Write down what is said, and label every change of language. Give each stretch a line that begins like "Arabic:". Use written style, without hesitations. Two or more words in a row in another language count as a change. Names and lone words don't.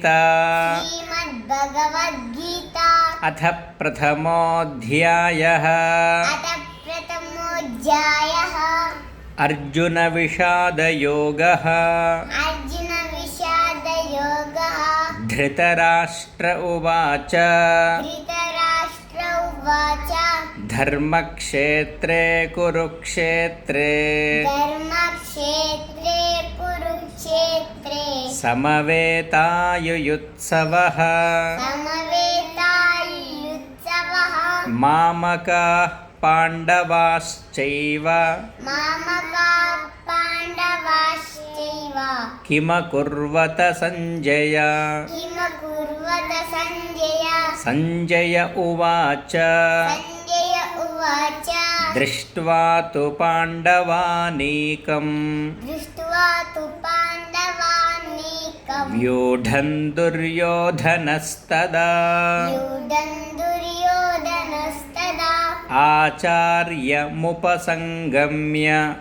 Sanskrit: శ్రీమద్భగవద్గీత అథ ప్రథమోऽధ్యాయః. అథ ప్రథమోऽధ్యాయః. అర్జున విషాదయోగః. అర్జున విషాదయోగః. ధృతరాష్ట్ర ఉవాచ ధృతరాష్ట్ర ఉవాచ ధర్మక్షేత్రే కురుక్షేత్రే ధర్మక్షేత్రే కురుక్షేత్రే సమవేతాయుయుత్సవః సమవేతాయుత్సవః మామకాః పాండవాశ్చైవ మామకాః పాండవాశ్చైవ కిమకుర్వత సంజయ. కిమకుర్వత సంజయ. సంజయ ఉవాచ సంజయ ఉవాచ దృష్ట్వా తు పాండవానీకం దృష్ట్వా తు పాండవానీకం వ్యూఢం దుర్యోధనస్తదా వ్యూఢం దుర్యోధనస్తదా ఆచార్యముపసంగమ్య